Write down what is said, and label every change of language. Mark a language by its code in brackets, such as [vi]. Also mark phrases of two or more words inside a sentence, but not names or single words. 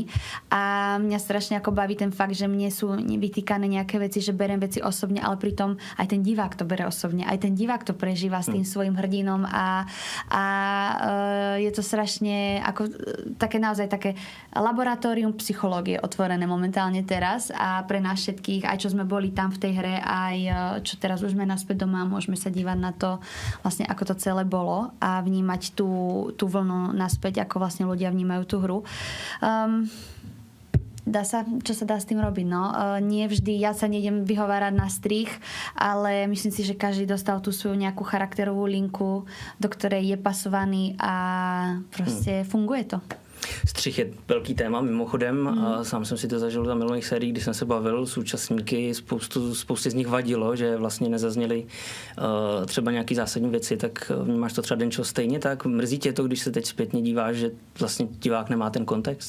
[sk] A mňa strašne ako baví ten fakt, že mne sú vytýkané nejaké veci, že berem veci osobne, ale pritom aj ten divák to bere osobne, aj ten divák to prežíva s tým svojim hrdinom a je to strašne ako také naozaj také laboratórium psychológie otvorené momentálne teraz a pre nás všetkých, aj čo sme boli tam v tej hre, aj čo teraz už sme naspäť doma, môžeme sa dívať na to vlastne ako to celé bolo a vnímať tú vlnu naspäť, ako vlastne ľudia vnímajú tú hru. Čo sa dá s tým robiť, no. Nie vždy, ja sa nejdem vyhovárať na strich, ale myslím si, že každý dostal tú svoju nejakú charakterovú linku, do ktorej je pasovaný a proste funguje to. [cs] Střih je velký téma mimochodem a sám jsem si to zažil za minulých sérií, když jsem se bavil s účastníky, spoustě z nich vadilo, že vlastně nezazněly třeba nějaký zásadní věci, tak vnímáš to třeba, Denčo, stejně tak? Mrzí tě to, když se teď zpětně díváš, že vlastně divák nemá ten kontext?